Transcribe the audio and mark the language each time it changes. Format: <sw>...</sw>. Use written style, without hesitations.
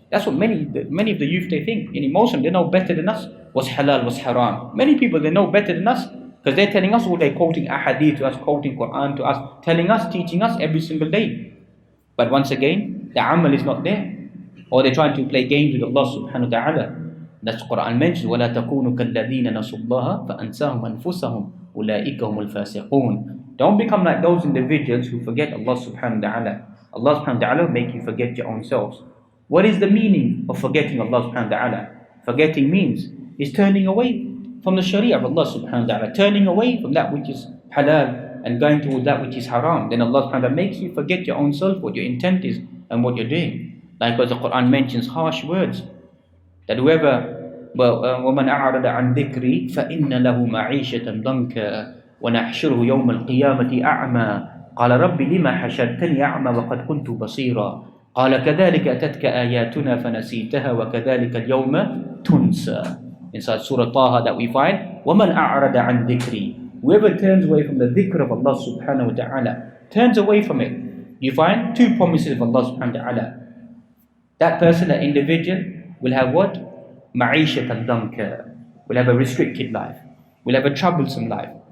<en>That's what many of the youth they think. In Muslim, they know better than us what's halal, what's haram. Many people, they know better than us, because they're telling us all, they're quoting ahadith to us, quoting Quran to us, telling us, teaching us every single day. But once again, the amal is not there. Or they're trying to play games with Allah subhanahu wa ta'ala. That's Quran mentions,</en> <ar>وَلَا تَكُونُوا كَالَّذِينَ نَسُوا اللَّهَ فَأَنْسَاهُمْ أَنفُسَهُمْ أُولَٰئِكَ هُمُ الْفَاسِقُونَ.</ar> <en>Don't become like those individuals who forget Allah subhanahu wa ta'ala. Allah subhanahu wa ta'ala will make you forget your own selves. What is the meaning of forgetting Allah subhanahu wa ta'ala? Forgetting means is turning away from the sharia of Allah subhanahu wa ta'ala, turning away from that which is halal and going towards that which is haram. Then Allah subhanahu wa ta'ala makes you forget your own self, what your intent is and what you're doing. Likewise, the Quran mentions harsh words, that whoever</en> <ar>وَمَنْ أَعْرَضَ عَنْ ذِكْرِي فَإِنَّ لَهُ مَعِيشَةً ضَنْكًا وَنَحْشُرُهُ يَوْمَ الْقِيَامَةِ أَعْمَى قَالَ رَبِّ لِمَ حَشَرْتَنِي أَعْمَى وَقَدْ كُنْتُ بَصِيرًا قَالَ كَذَلِكَ أَتَتْكَ آيَاتُنَا فَنَسِيتَهَا وَكَذَلِكَ الْيَوْمَ تُنْسَى.</ar> <en>Inside Surah Taha that we find,</en> <ar>وَمَنْ أَعْرَضَ عَنْ ذِكْرِي.</ar> <en>Whoever turns away from the dhikr of Allah subhanahu wa ta'ala, turns away from it, you find two promises of Allah subhanahu wa ta'ala. That person, that individual, will have what?</en> <ar>Ma'ishatan danka,</ar> <en>will have a restricted life, will have a troublesome life.</en>